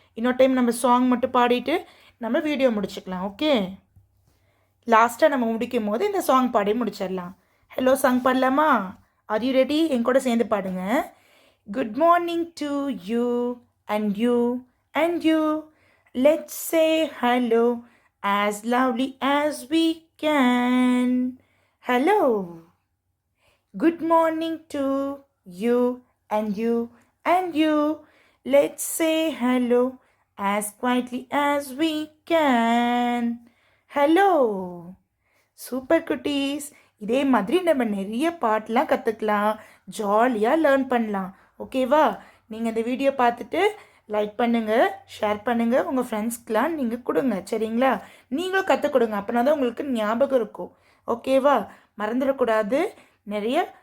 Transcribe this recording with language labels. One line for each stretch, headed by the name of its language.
Tamil: இன்னொரு டைம் நம்ம சாங் மட்டும் பாடிட்டு நம்ம வீடியோ முடிச்சுக்கலாம், ஓகே? லாஸ்ட்டாக நம்ம முடிக்கும் போது இந்த சாங் பாடி முடிச்சிடலாம். ஹலோ சாங் பாடலாமா?
English: Are you ready?
Tamil: என் கூட சேர்ந்து பாடுங்க.
English: Good morning to you and you and you. Let's say hello as loudly as we can. Hello. Good morning to you and you and you. Let's say hello as quietly as we can. Hello.
Tamil: Super குட்டீஸ். இதே மாதிரி நம்ம நிறைய பாட்டெலாம் கற்றுக்கலாம், ஜாலியாக learn பண்ணலாம், ஓகேவா? நீங்கள் இந்த வீடியோ பார்த்துட்டு லைக் பண்ணுங்கள், ஷேர் பண்ணுங்கள், உங்கள் ஃப்ரெண்ட்ஸ்க்கெலாம் நீங்கள் கொடுங்க, சரிங்களா? நீங்களும் கற்றுக் கொடுங்க, அப்படின்னா தான் உங்களுக்கு ஞாபகம் இருக்கும், ஓகேவா? மறந்துடக்கூடாது. நிறைய